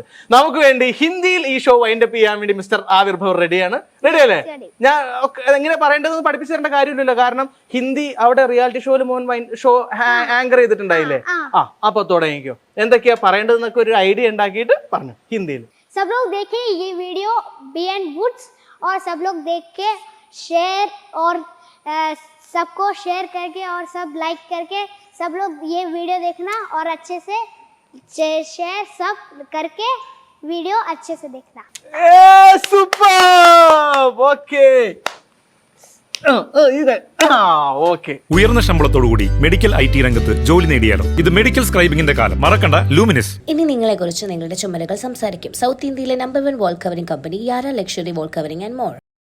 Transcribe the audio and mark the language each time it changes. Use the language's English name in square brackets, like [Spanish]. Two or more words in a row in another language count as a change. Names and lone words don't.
[Malayalam] നമുക്ക് വേണ്ടി ഹിന്ദിയിൽ ഈ [English] show windup [Malayalam] ചെയ്യാൻ വേണ്ടി മിസ്റ്റർ ആവിർഭവ് റെഡിയാണ്. റെഡി അല്ലേ? ഞാൻ എങ്ങനെ പറയേണ്ടതെന്ന് പഠിപ്പിച്ചു തരേണ്ട കാര്യമില്ലല്ലോ, കാരണം ഹിന്ദി അവിടെ റിയാലിറ്റി ഷോയിൽ മോൻ [English] show anchor [Malayalam] ചെയ്തിട്ടുണ്ടായില്ലേ? അപ്പൊ തുടങ്ങിക്കോ, എന്തൊക്കെയാ പറയേണ്ടതെന്നൊക്കെ ഒരു ഐഡിയ ഉണ്ടാക്കിയിട്ട് പറഞ്ഞു ഹിന്ദിയിൽ. [Hindi] सब लोग देखें ये वीडियो BN Woods और सब लोग देख के शेयर और सबको शेयर करके और सब लाइक करके सब लोग ये वीडियो देखना और अच्छे से शेयर सब करके वीडियो अच्छे से देखना. [Malayalam] സൂപ്പർ. ഓക്കേ. ഉയർന്ന ശമ്പളത്തോടുകൂടി [English] medical IT [Malayalam] രംഗത്ത് ജോലി നേടിയാലോ? ഇത് മെഡിക്കൽ സ്ക്രൈബിംഗിന്റെ കാലം. മറക്കണ്ട, ലൂമിനസ്. ഇനി നിങ്ങളെക്കുറിച്ച് നിങ്ങളുടെ ചുമലുകൾ സംസാരിക്കും. സൗത്ത് ഇന്ത്യയിലെ നമ്പർ 1 [English] wall covering company [Malayalam] യാര ലക്ഷറി വാൾ കവറിംഗ് ആൻഡ് മോർ.